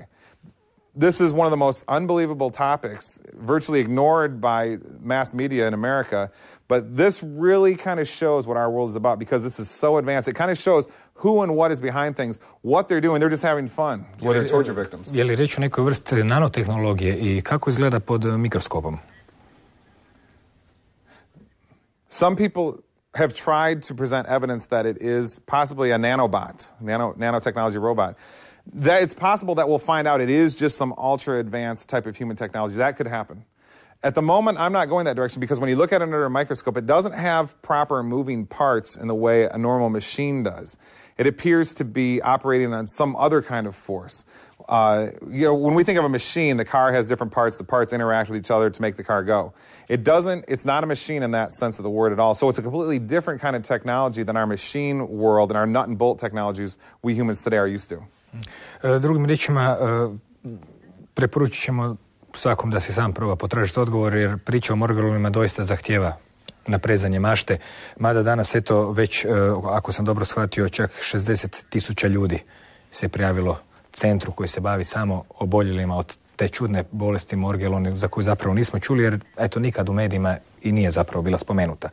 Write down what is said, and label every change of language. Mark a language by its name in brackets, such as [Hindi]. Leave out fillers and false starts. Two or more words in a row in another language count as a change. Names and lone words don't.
[English] This is one of the most unbelievable topics, virtually ignored by mass media in America. But this really kind of shows what our world is about because this is so advanced. It kind of shows who and what is behind things, what they're doing. They're just having fun with their torture victims. [Serbian] Je li reč o nekoj vrsti nanotehnologije I kako izgleda pod mikroskopom? [English] Some people have tried to present evidence that it is possibly a nanotechnology robot. That it's possible that we'll find out it is just some ultra-advanced type of human technology. That could happen. At the moment, I'm not going that direction because when you look at it under a microscope, it doesn't have proper moving parts in the way a normal machine does. It appears to be operating on some other kind of force. When we think of a machine, the car has different parts. The parts interact with each other to make the car go. It's not a machine in that sense of the word at all. So it's a completely different kind of technology than our machine world and our nut and bolt technologies we humans today are used to. [Croatian] Drugim riječima, preporučit ćemo svakom da si sam proba potražiti odgovor, jer priča o morgelonima doista zahtijeva naprezanje mašte, mada danas već, ako sam dobro shvatio, čak 60,000 ljudi se prijavilo centru koji se bavi samo oboljelima od te čudne bolesti morgeloni za koju zapravo nismo čuli, jer nikad u medijima I nije zapravo bila spomenuta.